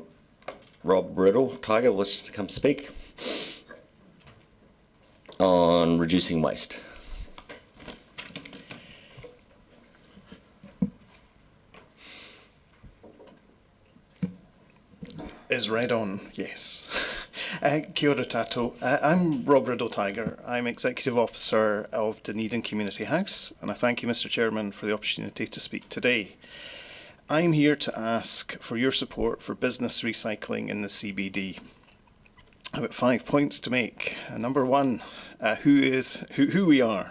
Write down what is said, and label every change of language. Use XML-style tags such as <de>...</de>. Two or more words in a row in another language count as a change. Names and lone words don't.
<en>Rob Riddle, Tiger, wants to come speak on reducing waste. Is red on, yes.</en> <mi>Kia ora tātou.</mi> <en>I'm Rob Riddle Tiger. I'm Executive Officer of Dunedin Community House, and I thank you, Mr. Chairman, for the opportunity to speak today. I'm here to ask for your support for business recycling in the CBD. I've got 5 points to make. Number one, who we are.</en>